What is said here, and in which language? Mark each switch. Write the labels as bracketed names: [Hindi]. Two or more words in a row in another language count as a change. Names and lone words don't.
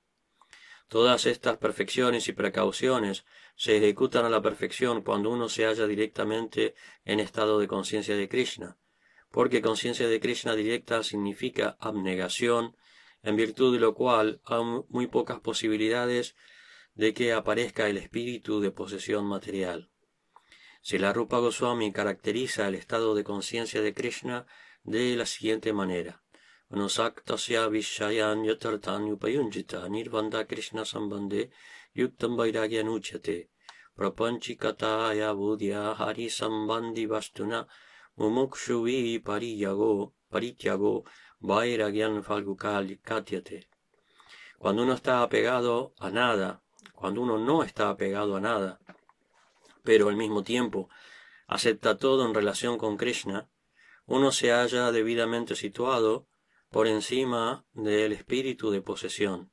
[Spanish] Todas estas perfecciones y precauciones se ejecutan a la perfección cuando uno se halla directamente en estado de conciencia de Krishna, porque conciencia de Krishna directa significa abnegación, en virtud de lo cual hay muy pocas posibilidades de que aparezca el espíritu de posesión material. Srila Rupa Goswami caracteriza el estado de conciencia de Krishna de la siguiente manera: [Sanskrit] Anusaktasya vishayan yatartan upayunjita nirvanda Krishna sambandhe yuktam vairagyan uchyate prapanchikataya budhya hari sambandhi vastuna mumukshuvi parityago vairagyan falgukal katyate. [Spanish] Cuando uno está apegado a nada, cuando uno no está apegado a nada, pero al mismo tiempo acepta todo en relación con Krishna, uno se halla debidamente situado por encima del espíritu de posesión.